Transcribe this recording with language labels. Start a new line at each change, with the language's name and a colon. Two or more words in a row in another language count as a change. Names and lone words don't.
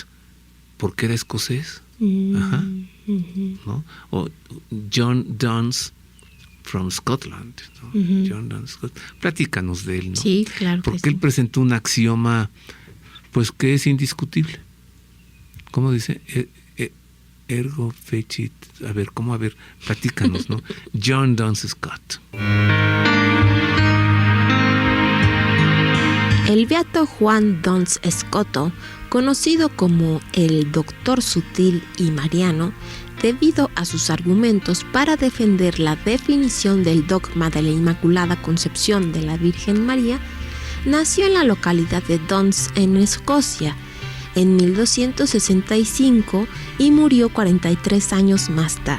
Spanish: ¿Porque era escocés? Ajá. ¿No? O John Duns
English: from Scotland,
Spanish: ¿no? John Duns Scott. Platícanos de él, ¿no? Sí, claro. Porque él presentó un axioma, pues, que es indiscutible. ¿Cómo dice?
Latin: Ergo fecit.
Spanish: A ver, platícanos, ¿no? John Duns Scott. El beato Juan Duns Scotto, conocido como el Doctor Sutil y Mariano, debido a sus argumentos para defender la definición del dogma de la Inmaculada Concepción de la Virgen María, nació en la localidad de Duns, en Escocia, en 1265 y murió 43 años más tarde.